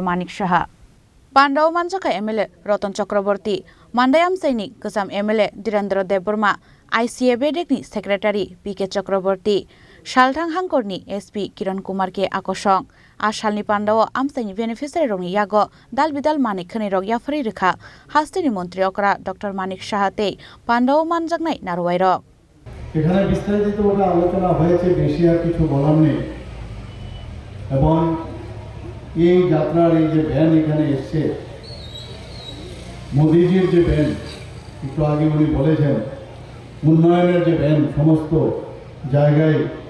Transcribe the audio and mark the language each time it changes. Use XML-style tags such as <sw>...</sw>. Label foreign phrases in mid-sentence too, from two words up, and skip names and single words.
<trp>Manik Shaha Panda Manjakha MLA Rotan Chakraborty Mandai Amchaini Kasam MLA Direndra Deburma ICA Bedekni Secretary PK Chakraborty Shalthang Hangkorni SP Kiran Kumar K Akosong Ashalni Pandao Amchaini Beneficiary Rong Yago Dalbidal Manik Khani Rog Yafari Rekha Hastini Montri Okra Dr. Manik Shahate Pandao Manjaknai Narwai Rog</trp> <bn>এখানে বিস্তারিতভাবে আলোচনা হয়েছে বেশি আর কিছু বলার নেই এবং এই যাত্রার এই যে ভ্যান এখানে এসেছে মোদিজির যে ভ্যান একটু আগে উনি বলেছেন উন্নয়নের যে ভ্যান সমস্ত জায়গায়</bn>